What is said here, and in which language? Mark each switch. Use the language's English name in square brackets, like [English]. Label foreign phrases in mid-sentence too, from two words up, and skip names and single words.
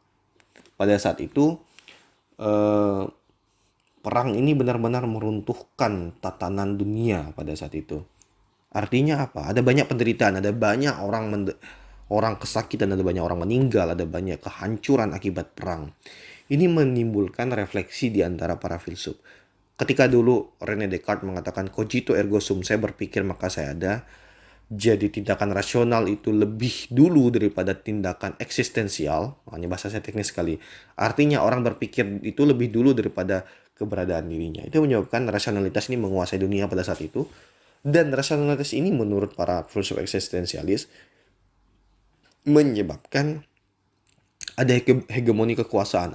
[Indonesian] Pada saat itu perang ini benar-benar meruntuhkan tatanan dunia pada saat itu. Artinya apa? Ada banyak penderitaan, ada banyak orang kesakitan, ada banyak orang meninggal, ada banyak kehancuran akibat perang. Ini menimbulkan refleksi di antara para filsuf. Ketika dulu René Descartes mengatakan [Latin] cogito ergo sum, [Indonesian] saya berpikir maka saya ada. Jadi tindakan rasional itu lebih dulu daripada tindakan eksistensial. Ini bahasa saya teknis sekali. Artinya orang berpikir itu lebih dulu daripada keberadaan dirinya. Itu menyebabkan rasionalitas ini menguasai dunia pada saat itu. Dan rasionalitas ini menurut para filsuf eksistensialis menyebabkan ada hegemoni kekuasaan.